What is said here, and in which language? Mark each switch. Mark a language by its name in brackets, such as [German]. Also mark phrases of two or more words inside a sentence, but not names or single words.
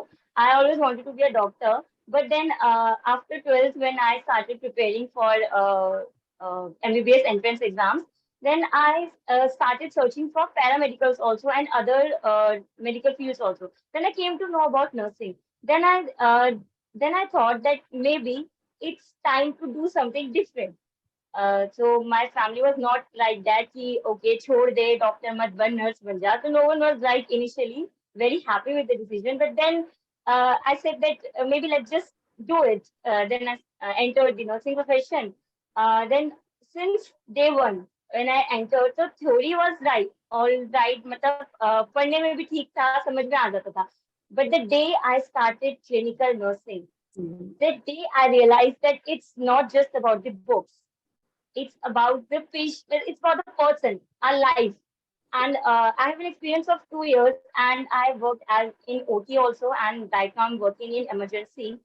[English] I always wanted to be a doctor, but then after 12th, when I started preparing for MBBS entrance exams, then I started searching for paramedicals also and other medical fields also. Then I came to know about nursing. Then I thought that maybe it's time to do something different. So my family was not like that. [Hindi] Ki, okay, chhod de, doctor mat ban, nurse ban ja. [English] So no one was like initially very happy with the decision. But then I said that maybe let's just do it. Then I entered the nursing profession. Then since day one, when I entered, the theory was right, all right. [Hindi] मतलब पढ़ने में भी ठीक था, समझ में आ जाता था. [English] But the day I started clinical nursing, the day I realized that it's not just about the books. It's about the patient. It's about the person, our life. And I have an experience of 2 years, and I worked as in OT also, and right now I'm working in emergency.